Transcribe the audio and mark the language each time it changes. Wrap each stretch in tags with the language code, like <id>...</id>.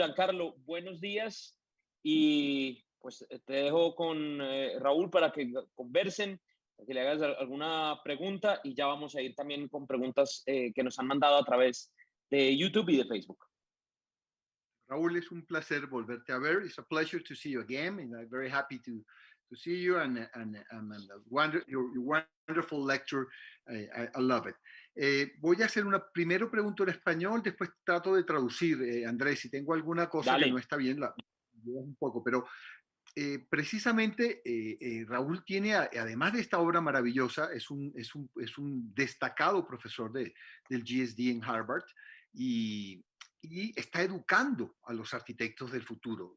<es>Giancarlo, buenos días y pues te dejo con Raúl para que conversen, para que le hagas alguna pregunta y ya vamos a ir también con preguntas que nos han mandado a través de YouTube y de Facebook. Raúl, es un placer volverte a ver.</es> <en>It's a pleasure to see you again, and I'm very happy to see you and your wonderful lecture. I love it.</en> <es>Voy a hacer primero pregunto en español, después trato de traducir, Andrés, si tengo alguna cosa Dale. que no está bien, la un poco, pero precisamente Raúl tiene, además de esta obra maravillosa, es un destacado profesor del GSD en Harvard y está educando a los arquitectos del futuro.</es>